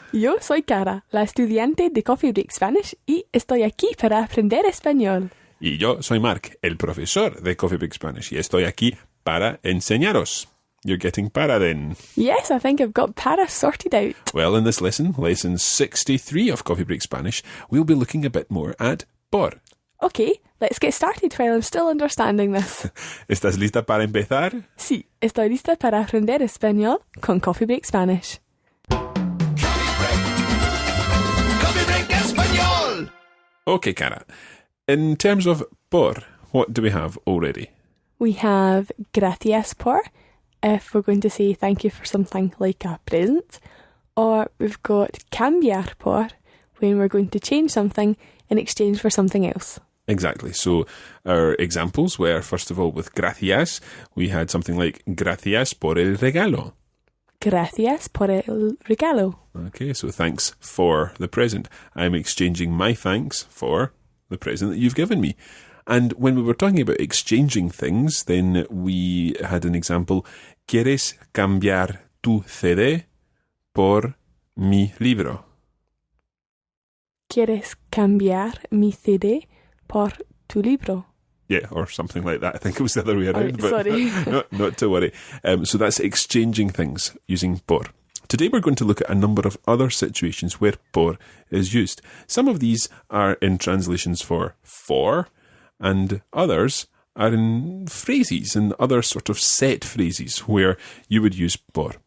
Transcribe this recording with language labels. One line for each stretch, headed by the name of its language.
Spanish: yo soy Cara, la estudiante de Coffee Break Spanish y estoy aquí para aprender español. Y yo soy Mark, el profesor de Coffee Break Spanish, y estoy aquí para enseñaros.
English: You're getting para then. Yes, I think I've got para sorted out. Well, in this lesson, lesson 63 of Coffee Break Spanish, we'll be looking a bit more at por. Okay, let's get started while I'm still understanding this.
Spanish: ¿Estás lista para empezar? Sí, estoy lista para aprender español con Coffee Break Spanish. Coffee Break Español.
English: Okay, Cara. In terms of por, what do we have already? We have gracias por, if we're going to say thank you for something like a present, or we've got cambiar por, when we're going to change something in exchange for something else. Exactly. So our examples were, first of all, with gracias, we had something like gracias por el regalo.
Spanish: Gracias por el regalo.
English: Okay, so thanks for the present. I'm exchanging my thanks for the present that you've given me. And when we were talking about exchanging things, then we had an example.
Spanish: ¿Quieres cambiar tu CD por mi libro? ¿Quieres cambiar mi CD por tu libro?
English: Yeah, or something like that. I think it was the other way around. But sorry. not to worry. So that's exchanging things using por. Today we're going to look at a number of other situations where por is used. Some of these are in translations for, and others are in phrases and other sort of set phrases where you would use por.